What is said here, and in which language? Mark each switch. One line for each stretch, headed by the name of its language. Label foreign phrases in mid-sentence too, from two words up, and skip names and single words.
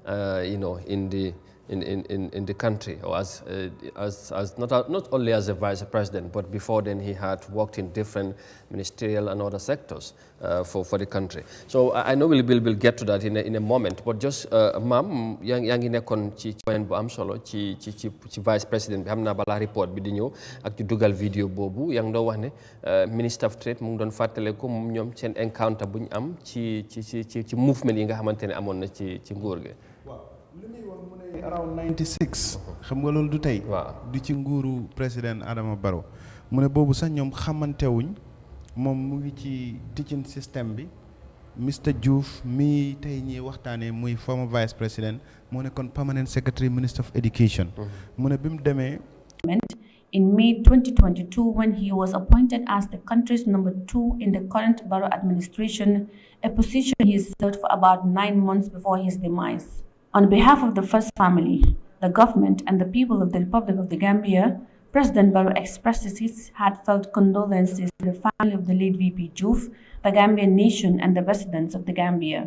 English: in the country, or as not only as a vice president, but before then he had worked in different ministerial and other sectors for the country. So I know we'll get to that in a moment, but just ma'am,
Wolof: yaa ngi nekkoon ci point bu am solo ci
English: vice president
Wolof: bi xam naa balaa report bi di ñëw ak ci dugal vidéo boobu yaa ngi doon wax ne
English: minister of trade
Wolof: mu ngi doon fàttale ko ñoom seen encounter bu ñu am ci movement yi nga xamante ne amoon na ci nguur gi. li muy wax mu ne around 96 xam nga loolu du tey du ci nguuru président Adama Barrow mu ne boobu sax ñoom xamantewuñ moom mu ngi ci teaching système bi Mr Diouf mi tey ñi waxtaanee muy
English: former vice president
Wolof: moo nekkoon
English: permanent secretary minister of education
Wolof: mu ne bi mu demee
English: in May 2022 when he was appointed as the country's number 2 in the current Barrow administration, a position he served for about 9 months before his demise. On behalf of the First Family, the government, and the people of the Republic of the Gambia, President Barrow expresses his heartfelt condolences to the family of the late VP Diouf, the Gambian nation, and the residents of the Gambia.